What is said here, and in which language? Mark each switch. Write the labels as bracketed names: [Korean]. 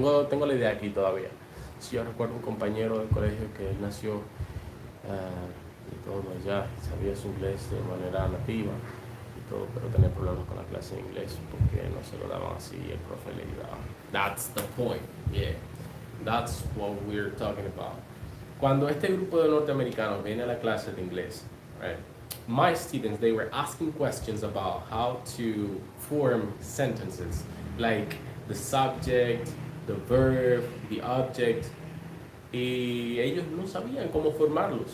[Spanish] Tengo la idea aquí todavía. Si yo recuerdo un compañero del colegio que él nació y todo allá, sabía su inglés de manera nativa y todo, pero tenía problemas con la clase de inglés porque no se lo daban así y el profe le ayudaba. [English] That's the point, yeah. That's what we're talking about. [Spanish] Cuando este grupo de norteamericanos viene a la clase de inglés, right? [English] My students, they were asking questions about how to form sentences, like the subject, the verb, the object, [Spanish] y ellos no sabían cómo formarlo.